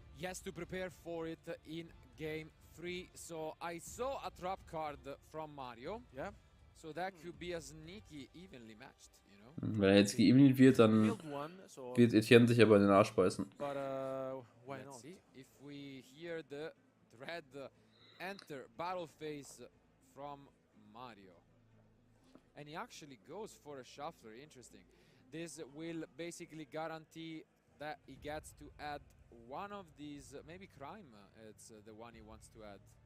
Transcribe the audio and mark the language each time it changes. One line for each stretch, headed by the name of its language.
English: He has to prepare for it in game 3. So I saw a trap card from Mario. Yeah. So that could be a sneaky evenly matched, you know.
German: Wenn er jetzt geevenly wird, dann wird Etienne sich aber in den Arsch beißen.
English: Let's see if we hear the dread enter battle phase from Mario. And he actually goes for a shuffler. Interesting. This will basically guarantee that he gets to add one of these, maybe crime, it's the one he wants to add.